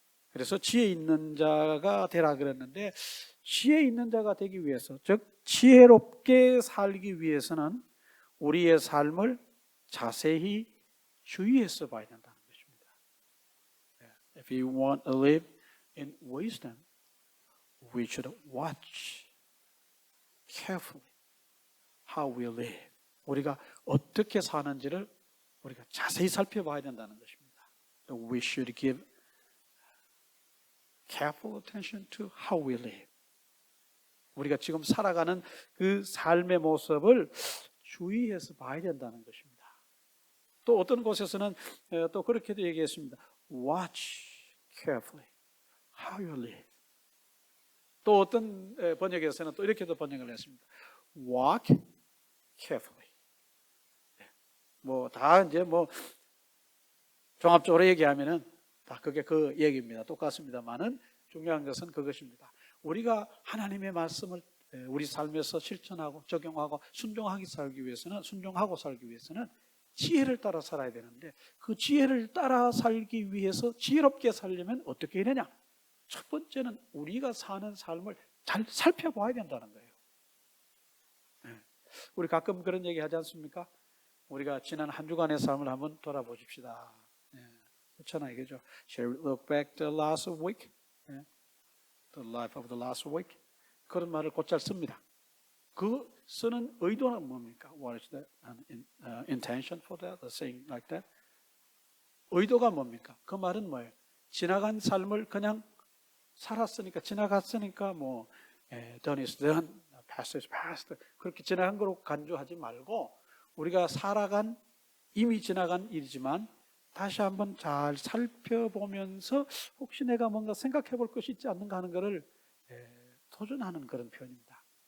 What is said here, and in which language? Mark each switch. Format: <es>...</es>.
<ko>그래서 지혜 있는 자가 되라 그랬는데 지혜 있는 자가 되기 위해서, 즉 지혜롭게 살기 위해서는 우리의 삶을 자세히 주의해서 봐야 된다는 것입니다.</ko> <en>If you want to live in wisdom, we should watch carefully how we live.</en> <ko>우리가 어떻게 사는지를 우리가 자세히 살펴봐야 된다는 것입니다.</ko> <en>We should give careful attention to how we live.</en> <ko>우리가 지금 살아가는 그 삶의 모습을 주의해서 봐야 된다는 것입니다. 또 어떤 곳에서는 또 그렇게도 얘기했습니다.</ko> <en>Watch carefully how you live.</en> <ko>또 어떤 번역에서는 또 이렇게도 번역을 했습니다.</ko> <en>Walk carefully.</en> <ko>뭐 다 이제 뭐 종합적으로 얘기하면은 다 그게 그 얘기입니다. 똑같습니다만은 중요한 것은 그것입니다. 우리가 하나님의 말씀을 우리 삶에서 실천하고 적용하고 순종하고 살기 위해서는 지혜를 따라 살아야 되는데 그 지혜를 따라 살기 위해서 지혜롭게 살려면 어떻게 해야 되냐? 첫 번째는 우리가 사는 삶을 잘 살펴봐야 된다는 거예요. 우리 가끔 그런 얘기 하지 않습니까? 우리가 지난 한 주간의 삶을 한번 돌아보십시다. 그렇잖아요, 그죠?</ko> <en>Shall we look back the last week? The life of the last week?</en> <ko>그런 말을 곧잘 씁니다. 그 쓰는 의도는 뭡니까?</ko> <en>What is the intention for that? The saying like that?</en> <ko>의도가 뭡니까? 그 말은 뭐예요? 지나간 삶을 그냥 살았으니까, 지나갔으니까 뭐</ko> <en>done is done, past is past</en> <ko>그렇게 지나간 거로 간주하지 말고 우리가 살아간 이미 지나간 일이지만 다시 한번 잘 살펴보면서 혹시 내가 뭔가 생각해 볼 것이 있지 않는가 하는 것을 도전하는 그런 표현입니다.</ko>